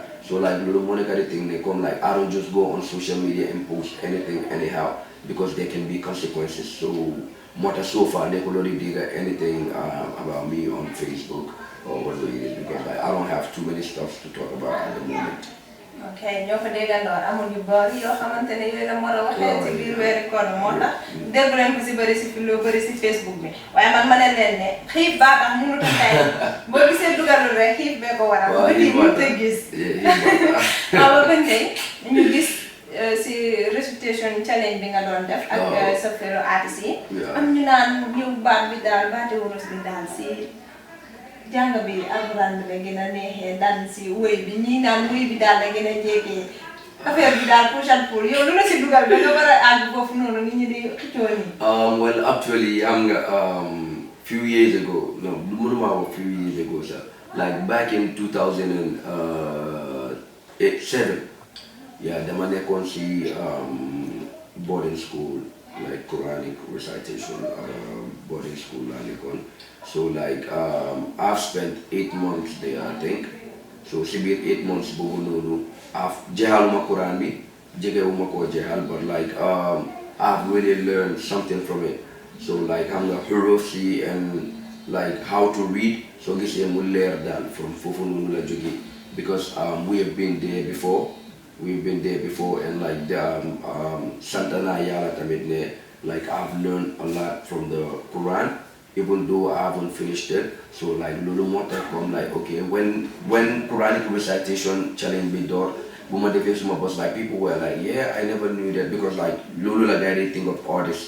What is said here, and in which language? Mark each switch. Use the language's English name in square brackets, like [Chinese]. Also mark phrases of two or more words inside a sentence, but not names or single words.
[English] So like Lulu Monica thing they come like I don't just go on social media and post anything anyhow because there can be consequences. So so far they could already dig anything about me on Facebook or whatever it is because like, I don't have too many stuff to talk about at the moment. [Wolof] Okay, ñoo ko déggandoo amul yu bari yoo xamante ne yooyu la war a waxee ci biir weeru koor moo tax dégg leen ko si bëri si fi loo bëri si Facebook bi waaye man ma ne leen ne xiif baa tax mënut a tey boo gisee dugalul rek xiif bee ko waral ba kii mënut a gis waaw ba tey ñu gis si [English] recitation challenge [Wolof] bi nga doon def ak sa [English] fellow artistes [Wolof] yi am ñu naan yow baat bi daal baati wurus bi daal si jàng bi alxuraan bi la gën a neexee daan si wéy bi ñii naan wéy bi daal la gën a jege affaire bi daal [English] push and pull [Wolof] yow lu la si dugal da nga war a àgg foofu noonu nit ñi di xëccoo nii. [English] Well actually [Wolof] am nga [English] few years ago few years ago sir like back in 2007 [Wolof] dama nekkoon si [English] boarding school like Quranic recitation boarding school [Wolof] laa nekkoon. [English] So like I've spent 8 months there I think. So [Wolof] si biir [English] 8 months [Wolof] boobu noonu jeexaluma Quran bi jegewuma koo jeexal [English] but like I've really learned something from it. So like [Wolof] xam nga huruf si [English] and like how to read so [Wolof] gisee mu leer daal [English] from [Wolof] foofu noonu la jógee [English] because we have been there before. We've been there before and like [Wolof] Santana Yala tamit [English] ne like I've learned a lot from the Quran even though I haven't finished it. So like Lulu Mota come like okay when Quranic recitation challenge me door Buma Defesuma was like people were like yeah I never knew that because like Lulu like I didn't think of artists.